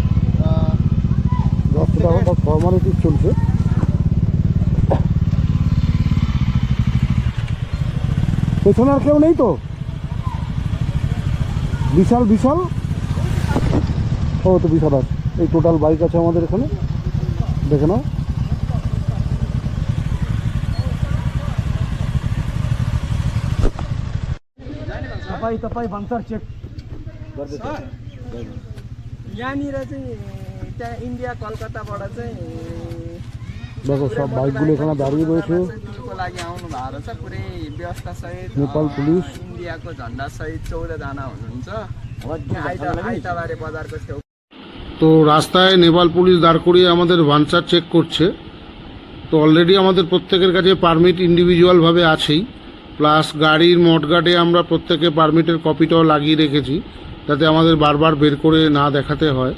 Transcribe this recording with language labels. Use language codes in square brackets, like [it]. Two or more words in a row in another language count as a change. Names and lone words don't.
[bn] ফর্মালিটি চলছে। পেছনে আর কেউ নেই তো? বিশাল বিশাল, ও তো বিশাল আছে। এই টোটাল বাইক আছে আমাদের এখানে, দেখে নাও। [ne] तपाईँ भन्सर चेक यहाँनिर चाहिँ त्यहाँ इन्डिया कलकत्ताबाट चाहिँ [bn] দেখো সব বাইকগুলো এখানে দাঁড়িয়ে রয়েছে। [ne] टुरको लागि आउनु भएको रहेछ, पुरै व्यवस्था सहित नेपाल पुलिस। इन्डियाको झन्डा सहित 14 जना हुनुहुन्छ। आइतबारे बजारको छेउ [bn] তো রাস্তায় নেপাল পুলিশ দাঁড় করিয়ে আমাদের ভান্সার চেক করছে। তো অলরেডি আমাদের প্রত্যেকের কাছে পারমিট ইন্ডিভিজুয়ালভাবে আছেই, প্লাস গাড়ির মডগার্ডে আমরা প্রত্যেকে পারমিটের কপিটাও লাগিয়ে রেখেছি, যাতে আমাদের বারবার বের করে না দেখাতে হয়।